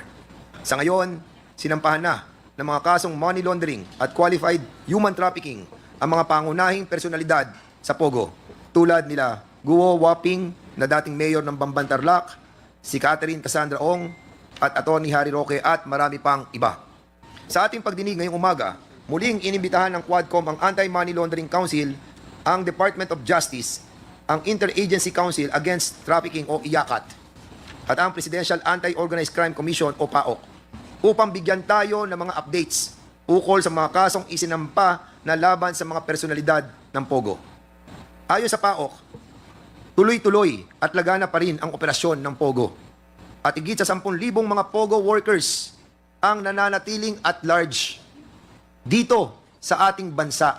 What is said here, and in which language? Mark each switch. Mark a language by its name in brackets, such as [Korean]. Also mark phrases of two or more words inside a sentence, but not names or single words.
[Filipino] Sa ngayon, sinampahan na ng mga kasong [English] money laundering [Filipino] at [English] qualified human trafficking [Filipino] ang mga pangunahing personalidad sa POGO, tulad nila Guo Waping na dating mayor ng Bambantarlac, si Catherine Cassandra Ong at Atty. Harry Roque at marami pang iba. Sa ating pagdinig ngayong umaga, muling inimbitahan ng Quadcom ang Anti-Money Laundering Council, ang Department of Justice, ang Interagency Council Against Trafficking o IACAT, at ang Presidential Anti-Organized Crime Commission o PAOCC upang bigyan tayo ng mga updates ukol sa mga kasong isinampa na laban sa mga personalidad ng POGO. Ayon sa PAOCC, tuloy-tuloy at lagana pa rin ang operasyon ng POGO at higit sa 10,000 mga POGO workers ang nananatiling [English] at large [Filipino] dito sa ating bansa.